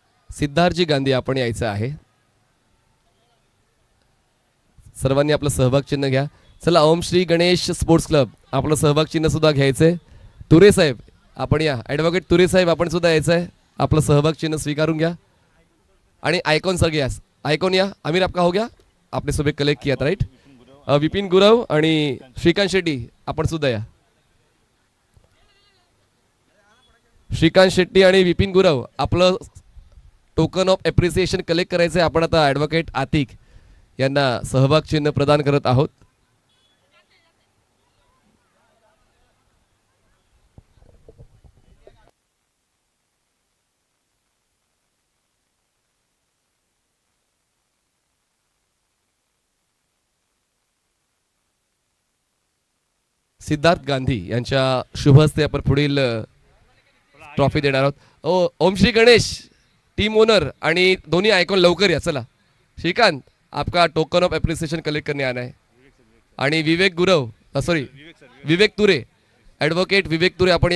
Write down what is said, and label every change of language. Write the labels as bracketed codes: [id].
[mr] सिद्धार्थजी गांधी आपण यायचं आहे. सर्वांनी आपलं सहभाग चिन्ह घ्या. चला ओम श्री गणेश स्पोर्ट्स क्लब आपलं सहभाग चिन्ह सुद्धा घ्यायचंय. तुरे साहेब आपण या. ॲडव्होकेट तुरे साहेब आपण सुद्धा यायचं आहे. आपलं सहभाग चिन्ह स्वीकारून घ्या. आणि आयकॉन सर घ्या. आयकॉन या. [hi] आमिर आपका हो गया आपने सुबह कलेक्ट किया था राइट. [mr] विपिन गुरव आणि श्रीकांत शेट्टी आपण सुद्धा या. श्रीकांत शेट्टी आणि विपिन गुरव आपलं टोकन ऑफ एप्रिसिएशन कलेक्ट करायचं आहे. आपण आता ॲडव्होकेट आतिक यांना सहभाग चिन्ह प्रदान करत आहोत. सिद्धार्थ गांधी यांच्या शुभ हस्ते आपण पुढील ट्रॉफी देणार आहोत. ओम श्री गणेश टीम ओनर आणि दोन्ही आयकॉन लवकर या. [hi] चला श्रीकांत आपका टोकन ऑफ एप्रिसिएशन कलेक्ट करने आना है. [mr] आणि विवेक गुरव सॉरी विवेक तुरे ॲडव्होकेट विवेक तुरे आपण या.